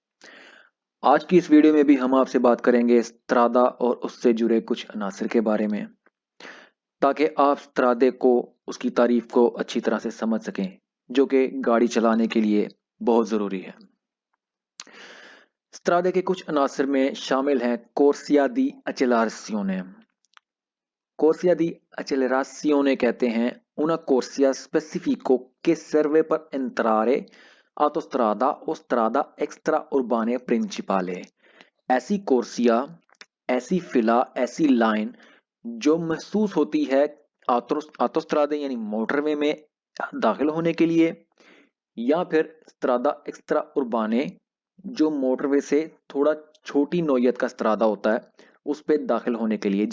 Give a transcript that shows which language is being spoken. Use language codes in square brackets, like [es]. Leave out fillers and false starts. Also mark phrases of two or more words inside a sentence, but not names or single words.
[ur] آج کی اس ویڈیو میں بھی ہم آپ سے بات کریں گے سترادا اور اس سے جڑے کچھ عناصر کے بارے میں، تاکہ آپ سترادے کو، اس کی تعریف کو اچھی طرح سے سمجھ سکیں، جو کہ گاڑی چلانے کے لیے بہت ضروری ہے. سترادے کے کچھ عناصر میں شامل ہیں [it] corsia di accelerazione. Corsia di accelerazione [ur] کہتے ہیں [it] una corsia specifico che serve per entrare autostrada o strada extraurbane principale। [ur] ایسی کورسیا، ایسی فیلا، ایسی لائن جو مخصوص ہوتی ہے آٹوسترادے یعنی موٹروے میں داخل ہونے کے لیے، یا پھر [it] strada extraurbane [ur] جو موٹروے سے تھوڑا چھوٹی نوعیت کا سترادا ہوتا ہے اس پہ داخل ہونے کے لیے.